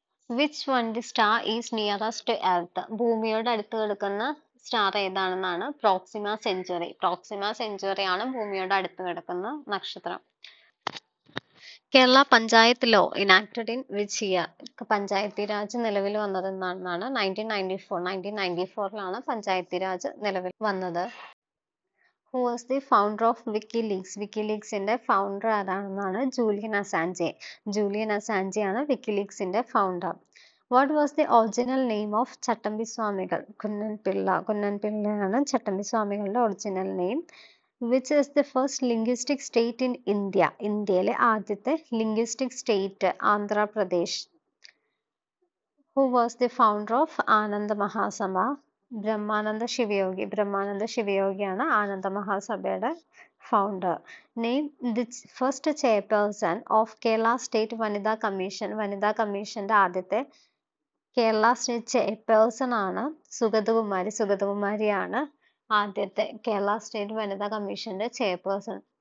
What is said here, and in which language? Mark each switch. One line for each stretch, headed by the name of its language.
English: Which one the star is nearest to Earth?
Malayalam: ഭൂമിയോട് അടുത്ത് കിടക്കുന്ന സ്റ്റാർ ഏതാണെന്നാണ്. പ്രോക്സിമ സെഞ്ചുറി ആണ് ഭൂമിയോട് അടുത്ത് കിടക്കുന്ന നക്ഷത്രം.
English: Kerala panchayat law enacted in which year?
Malayalam: Panchayati Raj നിലവിൽ വന്നത് എന്നാണ്. 1994 പഞ്ചായത്തി രാജ് നിലവിൽ വന്നത്.
English: Who was the founder of WikiLeaks?
Malayalam: വിക്കിലീക്സിന്റെ founder ആരാണെന്നാണ്. Julian Assange ആണ് വിക്കിലീക്സിന്റെ founder.
English: What was the original name of Chattampi Swamikal?
Malayalam: കുന്നൻ പിള്ളയാണ് ചട്ടമ്പി സ്വാമികളുടെ original name.
English: Which is the first linguistic state in India?
Malayalam: ഇന്ത്യയിലെ ആദ്യത്തെ linguistic state Andhra Pradesh.
English: Who was the founder of Ananda Mahasabha?
Malayalam: Brahmananda ശിവയോഗിയാണ് Ananda മഹാസഭയുടെ founder.
English: name the first chairperson of
Malayalam: Kerala state വനിതാ കമ്മീഷന്റെ ആദ്യത്തെ Kerala state chairperson ആണ് സുഗതകുമാരിയാണ് ആദ്യത്തെ Kerala state വനിതാ കമ്മീഷന്റെ ചെയർപേഴ്സൺ.